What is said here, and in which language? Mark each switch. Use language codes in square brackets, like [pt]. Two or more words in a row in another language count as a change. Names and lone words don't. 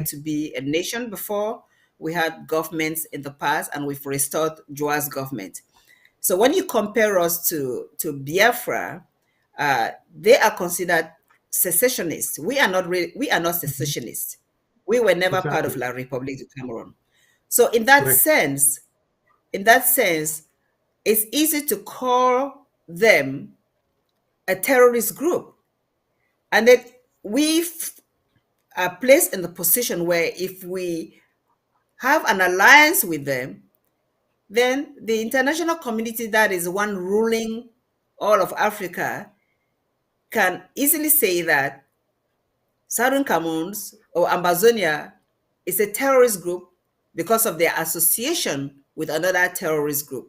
[en] right to be a nation before. We had governments in the past, and we've restored Joa's government. So when you compare us to Biafra, they are considered secessionists. We are not Hmm. secessionists. We were never part of Exactly. La République du Cameroon. So Correct. in that sense, it's easy to call them a terrorist group. And that we are placed in the position where if we have an alliance with them, then the international community that is one ruling all of Africa can easily say that Southern Cameroons or Ambazonia is a terrorist group because of their association with another terrorist group.